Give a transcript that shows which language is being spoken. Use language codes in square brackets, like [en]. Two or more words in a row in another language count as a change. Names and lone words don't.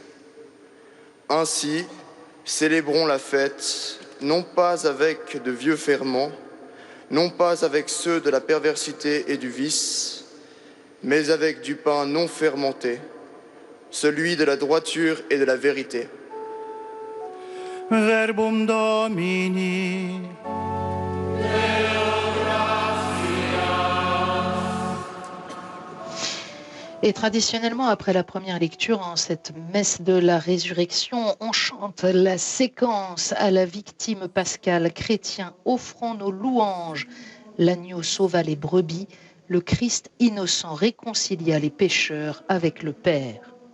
[fr] Ainsi, célébrons la fête, non pas avec de vieux ferments, non pas avec ceux de la perversité et du vice, mais avec du pain non fermenté, celui de la droiture et de la vérité. [la] Verbum Domini. [fr] Et traditionnellement, après la première lecture, en cette messe de la résurrection, on chante la séquence à la victime pascale. Chrétiens, offrons nos louanges. L'agneau sauva les brebis, le Christ innocent réconcilia les pécheurs avec le Père.